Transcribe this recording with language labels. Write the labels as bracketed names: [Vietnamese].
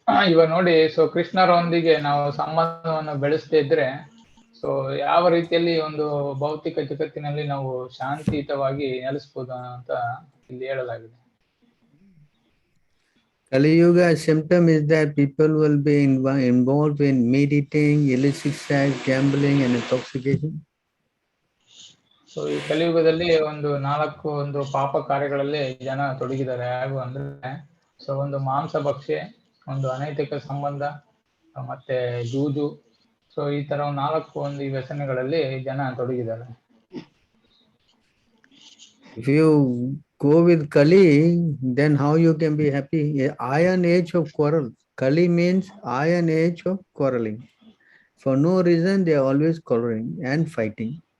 [Kannada] ಇವಾಗ ನೋಡಿ, ಸೊ ಕೃಷ್ಣರೊಂದಿಗೆ ನಾವು ಸಂಬಂಧವನ್ನು ಬೆಳೆಸದೇ ಇದ್ರೆ ಸೊ ಯಾವ ರೀತಿಯಲ್ಲಿ ಒಂದು ಭೌತಿಕ ಜಗತ್ತಿನಲ್ಲಿ ನಾವು ಶಾಂತಿಯುತವಾಗಿ ನೆಲೆಸಬಹುದು ಅಂತ ಇಲ್ಲಿ ಹೇಳಲಾಗಿದೆ. [English] Kali Yuga symptom is that people will be involved in meditating, illicit sex, gambling, and intoxication. [Kannada] So ಈ ಕಲಿಯುಗದಲ್ಲಿ ಒಂದು ಪಾಪ ಕಾರ್ಯಗಳಲ್ಲಿ ಜನ ತೊಡಗಿದ್ದಾರೆ. ಹೇಗೂ ಅಂದ್ರೆ ಸೊ ಒಂದು ಮಾಂಸ ಭಕ್ಷೆ, ಒಂದು ಅನೈತಿಕ ಸಂಬಂಧ, ಮತ್ತೆ ಜೂಜು, ಸೊ ಈ ತರ 4 ವ್ಯಸನಗಳಲ್ಲಿ ಜನ ತೊಡಗಿದ್ದಾರೆ. [English] If you go with Kali, then how you can be happy? Iron age of quarrel. Kali means iron age of quarreling. For no reason they are always quarreling and fighting.